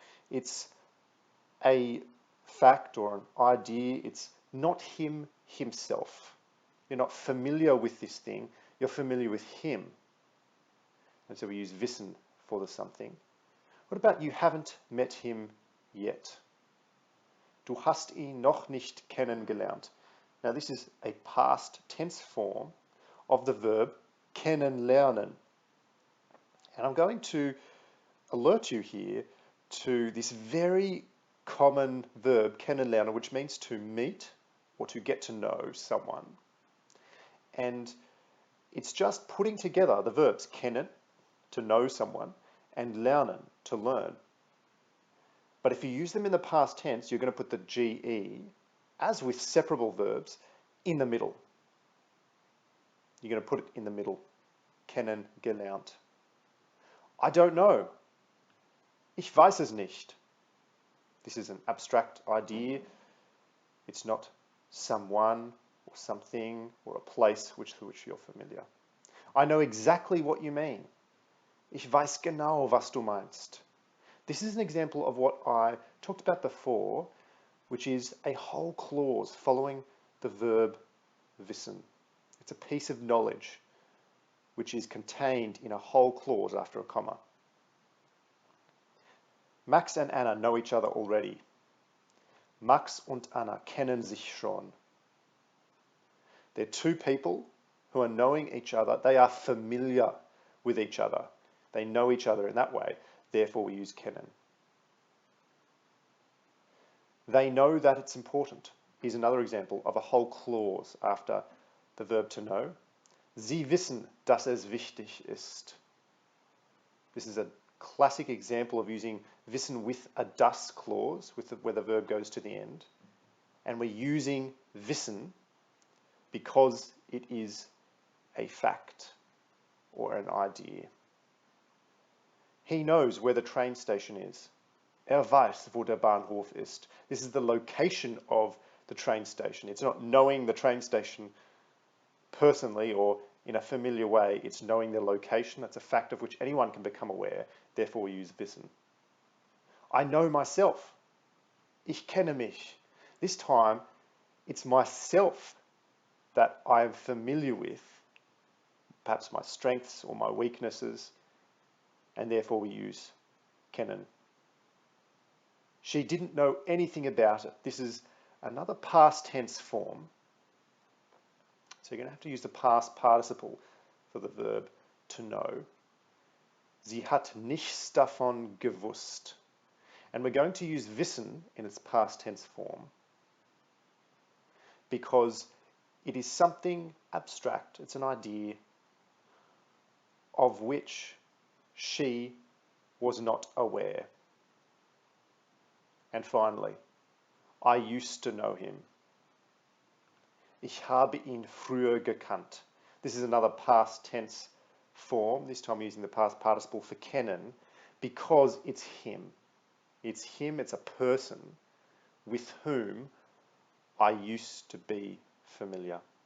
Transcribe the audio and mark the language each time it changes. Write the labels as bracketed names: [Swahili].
[English] It's a fact or an idea. It's not him himself. You're not familiar with this thing. You're familiar with him. And so we use wissen for the something. What about you haven't met him yet? [German] Du hast ihn noch nicht kennengelernt. [English] Now this is a past tense form of the verb kennenlernen. And I'm going to alert you here to this very common verb, kennenlernen, which means to meet or to get to know someone. And it's just putting together the verbs kennen, to know someone, and lernen, to learn. But if you use them in the past tense, you're going to put the GE, as with separable verbs, in the middle. You're going to put it in the middle. Kennengelernt. I don't know. [German] Ich weiß es nicht. [English] This is an abstract idea. It's not someone or something or a place with which you're familiar. I know exactly what you mean. [German] Ich weiß genau, was du meinst. [English] This is an example of what I talked about before, which is a whole clause following the verb wissen. It's a piece of knowledge which is contained in a whole clause after a comma. Max and Anna know each other already. [German] Max und Anna kennen sich schon. [English] They're two people who are knowing each other. They are familiar with each other. They know each other in that way. Therefore, we use kennen. They know that it's important. Here's another example of a whole clause after the verb to know. [German] Sie wissen, dass es wichtig ist. [English] This is a classic example of using wissen with a das clause, where the verb goes to the end. And we're using wissen because it is a fact or an idea. He knows where the train station is. [German] Weiß, wo der Bahnhof ist. [English] This is the location of the train station. It's not knowing the train station personally or in a familiar way. It's knowing the location. That's a fact of which anyone can become aware. Therefore, we use wissen. I know myself. [German] Ich kenne mich. [English] This time, it's myself that I am familiar with, perhaps my strengths or my weaknesses, and therefore we use kennen. She didn't know anything about it. This is another past tense form. So you're going to have to use the past participle for the verb to know. [German] Sie hat nichts davon gewusst. [English] And we're going to use wissen in its past tense form because it is something abstract. It's an idea of which she was not aware. And finally, I used to know him. [German] Ich habe ihn früher gekannt. [English] This is another past tense form, this time using the past participle for kennen, because it's him. It's him, it's a person with whom I used to be familiar.